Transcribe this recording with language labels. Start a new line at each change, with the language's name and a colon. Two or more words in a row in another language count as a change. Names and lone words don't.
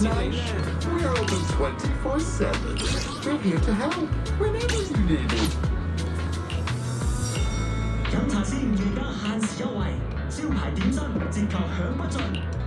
English: We're open 24/7. We're here to help whenever you need it.
Cantonese: 飲茶先，而家限時優惠，招牌點心折扣享不盡。